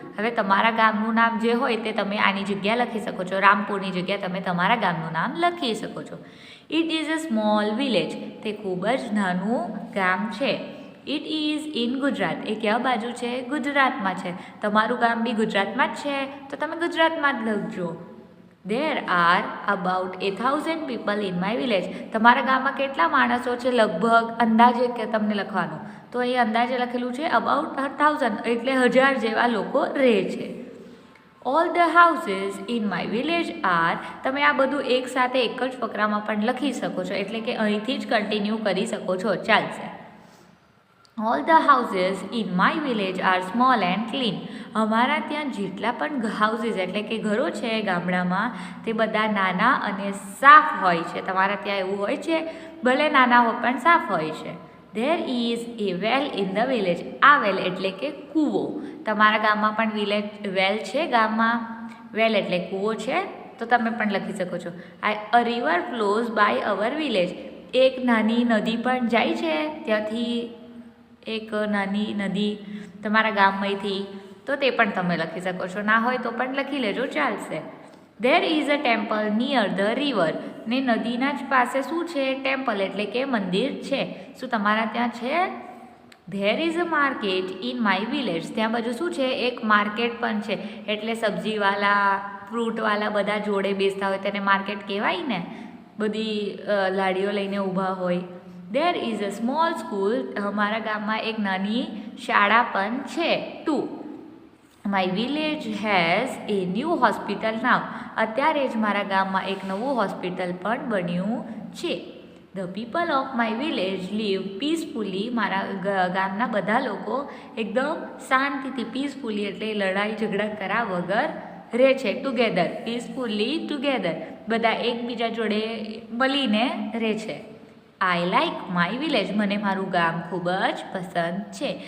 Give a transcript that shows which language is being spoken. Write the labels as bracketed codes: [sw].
[gu] હવે તમારા ગામનું નામ જે હોય તે તમે આની જગ્યા લખી શકો છો. રામપુરની જગ્યા તમે તમારા ગામનું નામ લખી શકો છો. [en] It is a small village. [gu] તે ખૂબ જ નાનું ગામ છે. [en] It is in Gujarat. [gu] એ ક્યાં બાજુ છે? ગુજરાતમાં છે. તમારું ગામ બી ગુજરાતમાં જ છે, તો તમે ગુજરાતમાં જ લખજો. [en] There are about 1,000 people in my village. [gu] તમારા ગામમાં કેટલા માણસો છે? લગભગ અંદાજે કે તમને લખવાનું. તો અહીં અંદાજે લખેલું છે [en] about 1,000, [gu] એટલે 1000 જેવા લોકો રહે છે. [en] All the houses in my village are. [gu] તમે આ બધું એક સાથે એક જ ફકરામાં પણ લખી શકો છો, એટલે કે અહીંથી જ કન્ટિન્યુ કરી શકો છો, ચાલશે. [en] All the houses in my village are small and clean. [gu] અમારા ત્યાં જેટલા પણ હાઉસીસ એટલે કે ઘરો છે ગામડામાં, તે બધા નાના અને સાફ હોય છે. તમારા ત્યાં એવું હોય છે? ભલે નાના હોય પણ સાફ હોય છે. [en] There is a well in the village. [gu] આ વેલ એટલે કે કૂવો. તમારા ગામમાં પણ વેલ છે ગામમાં? વેલ એટલે કૂવો છે, તો તમે પણ લખી શકો છો. [en] A river flows by our village. [gu] એક નાની નદી પણ જાય છે ત્યાંથી, એક નાની નદી તમારા ગામમાંથી, તો તે પણ તમે લખી શકો છો. ના હોય તો પણ લખી લેજો, ચાલશે. [en] There is a temple near the river. [gu] ને નદીના જ પાસે શું છે? ટેમ્પલ એટલે કે મંદિર છે. શું તમારા ત્યાં છે? [en] There is a market in my village. [gu] ત્યાં બાજુ શું છે? એક માર્કેટ પણ છે, એટલે સબ્જીવાલા, ફ્રૂટવાલા બધા જોડે બેસતા હોય તેને માર્કેટ કહેવાય ને, બધી લાડીઓ લઈને ઊભા હોય. [en] There is a small school. [gu] અમારા ગામમાં એક નાની શાળા પણ છે. 2. [en] My village has a new hospital now. [gu] અત્યારે જ મારા ગામમાં એક નવું હોસ્પિટલ પણ બન્યું છે. [en] The people of my village live peacefully. [gu] મારા ગામના બધા લોકો એકદમ શાંતિથી, પીસફુલી એટલે લડાઈ ઝઘડા કર્યા વગર રહે છે. ટુગેધર, પીસફુલી ટુગેધર, બધા એકબીજા જોડે મળીને રહે છે. [en] I like my village. [gu] મને મારું ગામ ખૂબ જ પસંદ છે.